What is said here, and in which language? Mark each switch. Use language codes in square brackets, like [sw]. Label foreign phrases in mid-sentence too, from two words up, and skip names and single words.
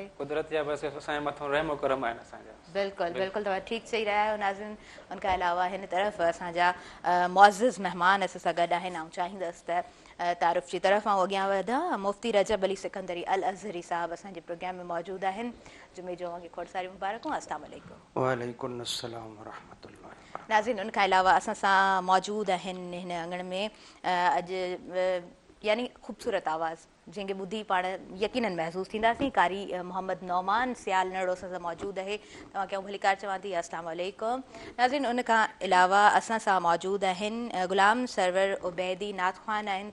[sd] कुदरत जा बसि असांजे मथां रहम करम आहिनि असांजा। बिल्कुलु बिल्कुलु, तव्हां ठीकु चई रहिया आहियो नाज़रीन। उन खां अलावा हिन तरफ़ असांजा मुअज़्ज़िज़ महिमान असां सां गॾु आहिनि। ऐं चाहींदसि त तारीफ़ जी तरफ़ ऐं अॻियां वधां। मुफ़्ती रजब अली सिकंदरी अल अज़हरी साहब असांजे प्रोग्राम में मौजूदु आहिनि। जुमे जो अॻे खोड़ सारी मुबारकूं। [ar] السلام عليكم. وعليكم السلام ورحمة الله. [sd] नाज़रीन, उन खां अलावा असां सां मौजूदु आहिनि हिन अंगण में अॼु यानी ख़ूबसूरत आवाज़ जंहिंखे ॿुधी पाण यकीननि महसूसु थींदासीं, कारी मोहम्मद नौमान सियाल नड़ो असां सां मौजूदु आहे। तव्हांखे आउं भली कार चवां थी। [ar] السلام عليكم. [sd] नाज़रीन, उन खां अलावा असां सां मौजूदु आहिनि ग़ुलाम सरवर उबैदी नात ख़ान आहिनि।